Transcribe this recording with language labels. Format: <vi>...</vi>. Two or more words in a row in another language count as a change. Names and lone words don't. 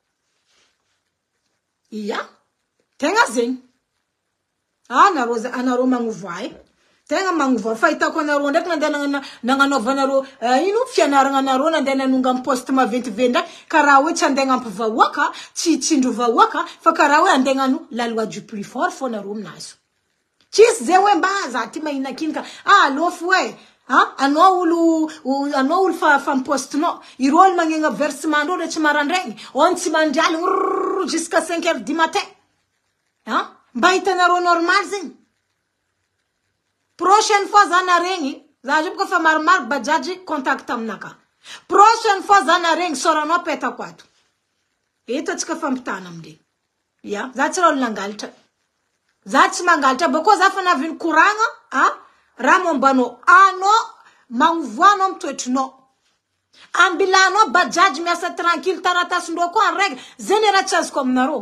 <mg>Iya, tegna zegny. Anaro magnovoay. Tegna magnovoay. Fahitako anaro ndraiky nandeha nagnanaovanaro ino fianaragna anaro nandeha nanonga amin'ny poste maventiveny ndraiky karaha hoe tsy andeha ampivahoaka, tsy tsindro vahoaka, fa karaha hoe andeha ngano</mg> <fr>la loi du plus fort</fr> <mg>fo anaro aminazy. Tsisy zay hoe mba za ty mahinakinka alofo hoe anao olo fa postinao iro olo magnegna versement ndro rehetra marandraigny on tsy mandrialy</mg> <fr>jusqu'à 5 heures du matin</fr> <mg>mba hitanaro normal zegny.</mg> <fr>Prochaine fois</fr> <mg>za naregny za jupko fa maromaro bajaji contact aminaka.</mg> <fr>Prochaine fois</fr> <mg>za naregny soranao petako ato. Eto atsika fampitana amde. Ya, za tsy raha nangalitra. Za tsy mangalitra bako za fa naviny koragna raha mombanao anao magnovoanao mitoetrinao. Ambilanao bajaji miasa tranquille taratasindreo koa</mg> <fr>en règle</fr> <mg>zeny raha tsy azoko aminareo.</mg>